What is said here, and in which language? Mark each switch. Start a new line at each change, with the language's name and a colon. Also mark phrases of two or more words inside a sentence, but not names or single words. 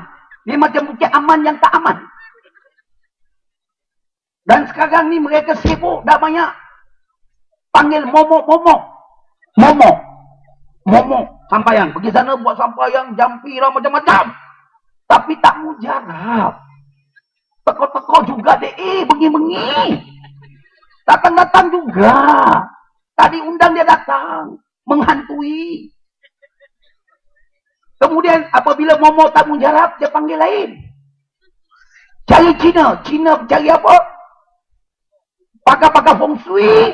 Malay: Dia macam bukit aman yang tak aman. Dan sekarang ni mereka sibuk, dah banyak panggil momok. Sampaian. Pergi sana buat sampaian, jampi lah macam-macam. Tapi tak mujarab. Teko-teko juga deh, bengi-bengi. Datang-datang juga. Tadi undang dia datang. Menghantui. Kemudian apabila mau tak mujarab, dia panggil lain. Cari Cina. Cina cari apa? Pakar-pakar feng shui.